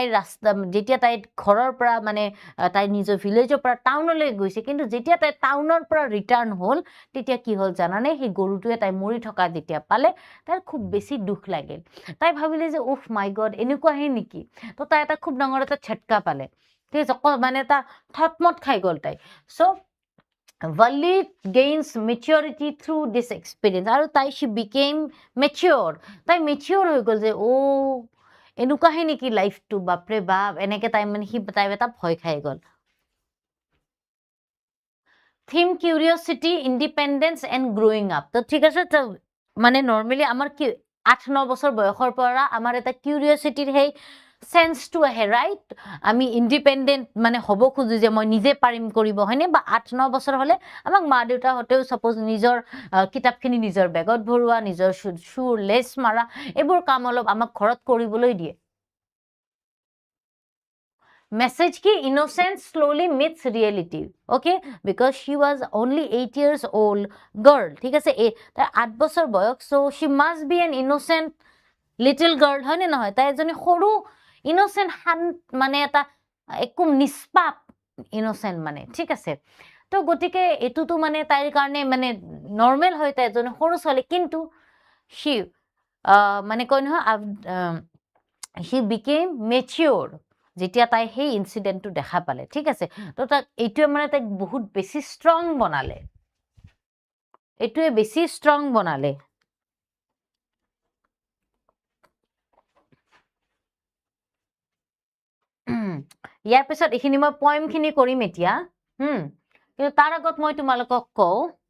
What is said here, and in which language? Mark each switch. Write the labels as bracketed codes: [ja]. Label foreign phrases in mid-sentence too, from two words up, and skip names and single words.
[as] ৰাস্তা যেতিয়া তাই ঘৰৰ পৰা মানে তাই নিজৰ ভিলেজৰ পৰা টাউনলৈ গৈছে কিন্তু যেতিয়া তাই টাউনৰ পৰা ৰিটাৰ্ণ হ'ল তেতিয়া কি হ'ল জানানে সেই গৰুটোৱে তাই মৰি থকা যেতিয়া পালে তাই খুব বেছি দুখ লাগিল তাই ভাবিলে যে [en] oof my God [as] এনেকুৱাহে নেকি তো তাই এটা খুব ডাঙৰ এটা ঝটকা পালে ঠিক আছে মানে এটা থটমট খাই গ'ল তাই সো [en] Valli gains maturity through this experience [as] আৰু তাই [en] she became mature [as] তাই mature হৈ গ'ল যে ও এনেকুৱাহে নেকি লাইফটো বাপৰে বাপ এনেকে তাই মানে তাই এটা ভয় খাই গ'ল [en] theme curiosity independence and growing up [as] তো ঠিক আছে তো মানে নরমালি আমার কি 8-9 বছর বয়সৰ পৰা আমাৰ এটা কিউৰিয়সিটিৰ সেই সেন্সটো আহে ৰাইট আমি ইন্ডিপেন্ডেন্ট মানে হ'ব খুজু যে মই নিজে পাৰিম কৰিব হয়নে বা 8-9 বছৰ হলে আমাক মা দেউতা হতেও সাপোজ নিজৰ কিতাপখিনি নিজৰ বেগত ভৰুৱা নিজৰ শুৰ লেস মাৰা এইবোৰ কাম অলপ আমাক ঘৰত কৰিবলৈ দিয়ে [en] message ki innocence slowly meets reality okay because she was only 8 years old girl [as] ঠিক আছে তাই 8 বছৰ বয়স [en] so she must be an innocent little girl [as] হয় নে নহয় তাই এজনী সৰু innocent মানে এটা একো নিষ্পাপ innocent মানে ঠিক আছে তো গতিকে এটুটো মানে তাইৰ কাৰণে মানে নরমাল হয় তাই এজনী সৰু ছোৱালী কিন্তু she মানে কয় নহয় [en] she became mature [as] যেতিয়া তাই সেই ইনসিডেন্টটো দেখা পালে ঠিক আছে তো তাক এইটোৱে মানে তাক বহুত বেছি ষ্ট্ৰং বনালে এইটোৱে বেছি ষ্ট্ৰং বনালে ইয়াৰ পিছত এইখিনি মই পয়েমখিনি কৰিম এতিয়া কিন্তু তাৰ আগত মই তোমালোকক কওঁ